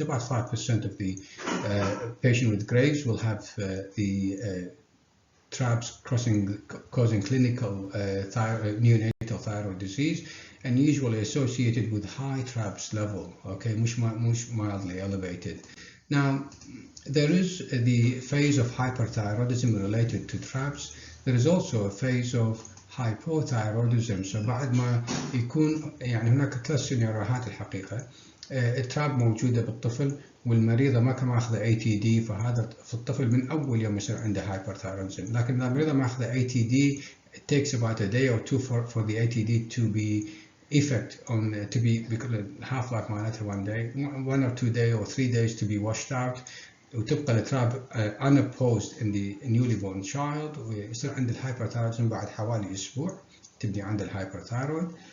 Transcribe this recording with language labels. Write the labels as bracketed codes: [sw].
[en] About 5% of the patient with Graves will have the TRAPS causing clinical neonatal thyroid disease, and usually associated with high TRAPS level, okay, much mildly elevated. Now, there is the phase of hyperthyroidism related to TRAPS. There is also a phase of hypothyroidism. [ar] So بعد ما يكون يعني هناك 3 سيناريوهات الحقيقة. التراب موجودة بالطفل والمريضة ما كان ماخذة ATD، فهذا في الطفل من أول يوم يصير عنده hyperthyroidism. لكن إذا المريضة ماخذة ATD, [en] it takes about a day or two for the ATD to be to be half-life [ar] معناتها [en] 1 day, 1 or 2 days or 3 days to be washed out، [ar] وتبقى التراب [en] unopposed in the newly born child، [ar] ويصير عند الهايبرثايرويدزم بعد حوالي أسبوع تبدي عند الهايبرثايرويد.